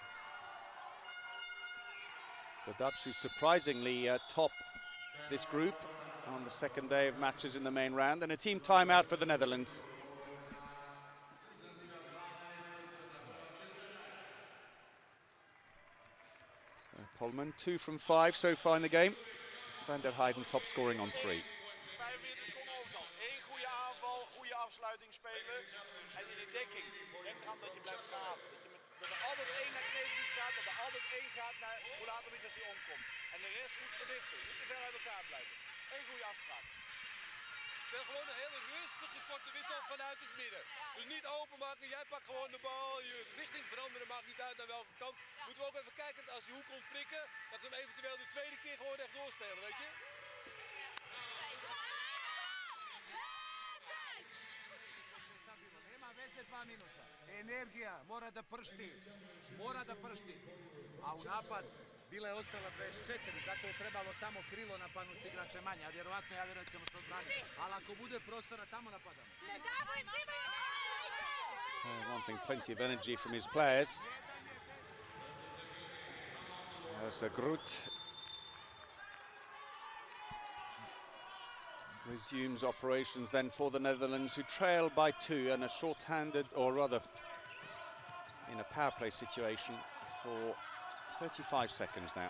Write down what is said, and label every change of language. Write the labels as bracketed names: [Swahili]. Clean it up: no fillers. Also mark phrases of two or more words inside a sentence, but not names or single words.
[English] The Dutch, who surprisingly top this group on the second day of matches in the main round, and a team timeout for the Netherlands. So Polman, 2 from 5 so far in the game. Van der Heyden top scoring on 3. [Dutch] 45 seconden overtal. Eén goede aanval, goede afsluiting spelen. En in de dekking, denk eraan dat je blijft gaan. Dat er altijd één naar Knežević gaat, dat er altijd één gaat naar Bulatović als hij omkomt. En de rest goed verdichten, niet te ver uit elkaar blijven. Eén goede afspraak. Speel gewoon een hele rustige korte wissel vanuit het midden. Dus niet openmaken, jij pakt gewoon de bal, je richting veranderen, maakt niet uit naar welke kant. Moeten we ook even kijken dat als die hoek komt prikken, dat we hem eventueel de tweede keer gewoon echt doorspelen, weet je? [Serbian] Nema veze 2 minuta. Energija mora da pršti. Mora da pršti. A u napad bila je ostala 24, zato je trebalo tamo krilo napadnuti s igrače manje. A vjerovatno, ja vjerujem ćemo se odbraniti. Ali ako bude prostora, tamo napadamo. [English] Wanting plenty of energy from his players. As Groot resumes operations then for the Netherlands, who trail by 2 and are short-handed, or rather in a power play situation for 35 seconds now.